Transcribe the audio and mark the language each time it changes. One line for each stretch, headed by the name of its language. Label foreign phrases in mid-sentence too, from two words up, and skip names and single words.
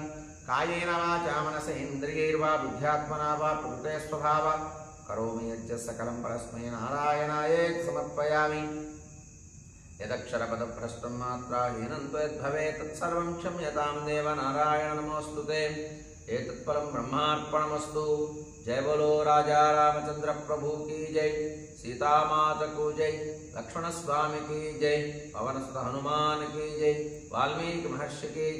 Sanskrit: कायेन वाचा मनसेन्द्रियैर्वा बुद्ध्यात्मना वा प्रकृते स्वभावात् करोमि यज्ज सकलं परस्मै नारायणायेति समर्पयामि. यदक्षरपदभ्रष्टं मात्राहीनं त्वद्भवेत् तत्सर्वं क्षम्यतां देव नारायण नमोस्तुते. एतत्फलं ब्रह्मार्पणमस्तु.
Hindi: जय बोलो राजा रामचंद्र प्रभु की जय. सीतामाता को जय. लक्ष्मण स्वामी की जय. पवन सुत हनुमान की जय. वाल्मीकि महर्षि की